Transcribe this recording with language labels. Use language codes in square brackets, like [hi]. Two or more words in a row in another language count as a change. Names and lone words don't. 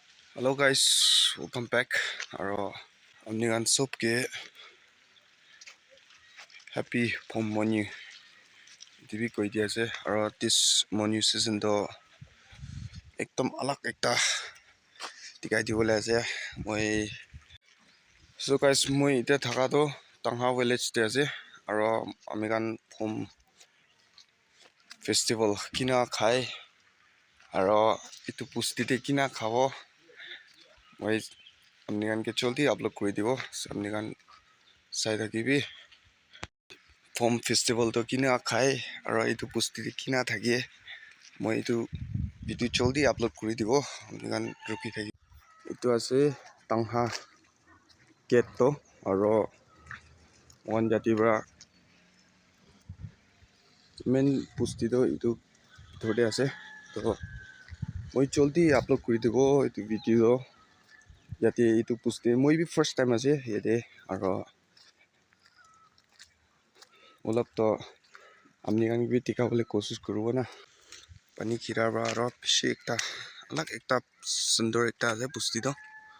[en] Hello guys, welcome back. [nag] Aro amnigan sob ke happy pom monu TV koi dia ase. Aro this monu season do ekdom alak ekta dikai dibole ase. [en] So guys [nag] moi ite thaka do Tangha village te ase. Aro amigan pom festival kina khai. Aro itu pusti te kina khabo. Moi amnigan ke choldi upload kori dibo. So amnigan sai thakibi. Pom festival to kina khai aro itu pusti kina thake moi itu video choldi upload kori dibo amnigan ruki thaki itu ase Tangha gate to aro one jati bra main pusti to itu thode ase to moi choldi upload kori dibo itu video jati itu pusti moi bi [en] first time [nag] ase yete aro olap to amnigan bi tika bole kosis koribo na pani khira ba aro bishi ekta alak ekta sundor ekta ase pusti to